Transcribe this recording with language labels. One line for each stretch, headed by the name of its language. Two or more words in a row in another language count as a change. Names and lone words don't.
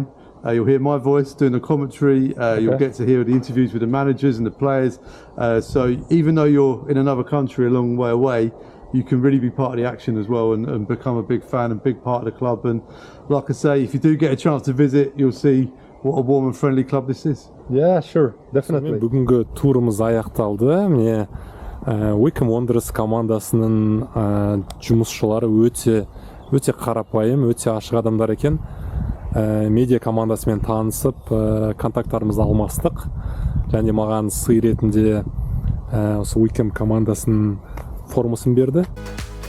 English: You'll hear my voice doing the commentary. You'll get to hear the interviews with the managers and the players. So even though you're in another country a long way away, you can really be part of the action as well and become a big fan and big part of the club. And like I say, if you do get a chance to visit, you'll see what a warm and friendly club this is. Yeah, sure, definitely.
Kazakh: Бүгінгі турымыз аяқталды. Міне Wycombe Wanderers командасының жұмысшылары өте қарапайым, өте ашық адамдар екен. Медиа командасымен танысып, контакттарымызды алмастық. Және маған сый ретінде осы Wycombe командасының формасын берді.